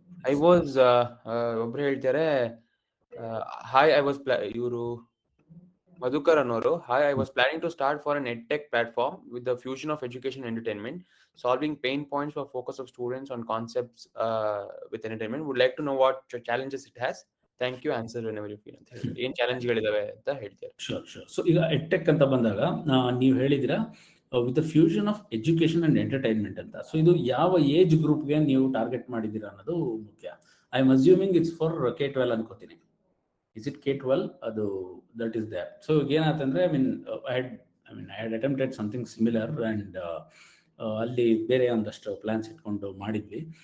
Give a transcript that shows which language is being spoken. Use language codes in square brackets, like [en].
[en] I was [kn] ಒಬ್ರು ಹೇಳ್ತಾರೆ, [en] hi I was [kn] ಇವರು ಮಧುಕರ್ ಅನ್ನೋರು, [en] Hi I was planning to start for an edtech platform with the fusion of education entertainment, solving pain points for focus of students on concepts with entertainment. Would like to know what challenges it has. Thank you, answer whenever you feel [kn] ಅಂತ ಹೇಳಿ. ಏನ್ ಚಾಲೆಂಜ್ಗಳಿದಾವೆ ಅಂತ ಹೇಳ್ತಾರೆ. [en] Sure. [kn] So ಈಗ edtech ಅಂತ ಬಂದಾಗ ನೀವು ಹೇಳಿದಿರಾ [en] with the fusion of education and entertainment [kn] ಅಂತ. ಸೊ ಇದು ಯಾವ ಏಜ್ ಗ್ರೂಪ್ಗೆ ನೀವು ಟಾರ್ಗೆಟ್ ಮಾಡಿದ್ದೀರಾ ಅನ್ನೋದು ಮುಖ್ಯ. [en] I am assuming it's for K-12 [kn] ಅನ್ಕೋತೀನಿ. [en] Is it K-12? [kn] ಅದು [en] That is there. So [kn] ಏನಾಯ್ತಂದ್ರೆ [en] I had attempted something similar, and [kn] ಅಲ್ಲಿ ಬೇರೆ ಒಂದಷ್ಟು ಪ್ಲಾನ್ಸ್ ಇಟ್ಕೊಂಡು ಮಾಡಿದ್ವಿ.